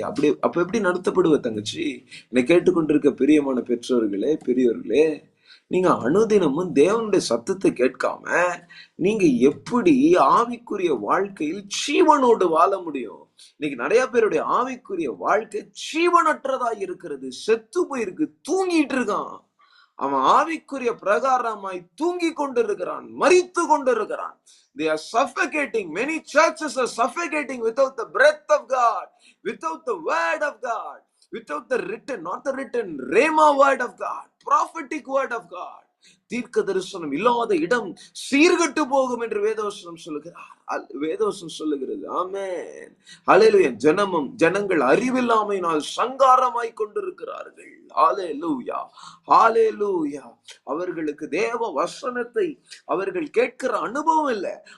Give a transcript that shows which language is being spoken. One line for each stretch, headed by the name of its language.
Tamil: அப்ப எப்படி நடத்தப்படுவ தங்கச்சி? என்னை கேட்டுக்கொண்டிருக்க பிரியமான பெற்றோர்களே, பெரியவர்களே, நீங்க அனுதினமும் தேவனுடைய சத்தத்தை கேட்காம நீங்க எப்படி ஆவிக்குரிய வாழ்க்கையில் ஜீவனோடு வாழ முடியும்? இன்னைக்கு நிறைய பேருடைய ஆவிக்குரிய வாழ்க்கை ஜீவனற்றதா இருக்கிறது. செத்து போயிருக்கு, தூங்கிட்டு இருக்கான். அவன் ஆவிக்குரிய பிரகாரமாய் தூங்கி கொண்டிருக்கிறான், மரித்து கொண்டிருக்கிறான்.
English: They are suffocating. Many churches are suffocating without the breath of God, without the word of God, without the written, not the written, rhema word of God, prophetic word of God.
Tamil: தீர்க்க தரிசனம் இல்லாத இடம் சீர்கட்டு போகும் என்று வேதவசனம் சொல்லுகிறார். வேதவசனம் சொல்லுகிறது. ஆமென். ஹல்லேலூயா. ஜனங்கள் அறிவில்லாமையினால் சங்காரமாய் கொண்டிருக்கிறார்கள். ஹல்லேலூயா, ஹல்லேலூயா. அவர்களுக்கு தேவ வசனத்தை அவர்கள் கேட்கிற அனுபவம் இல்ல.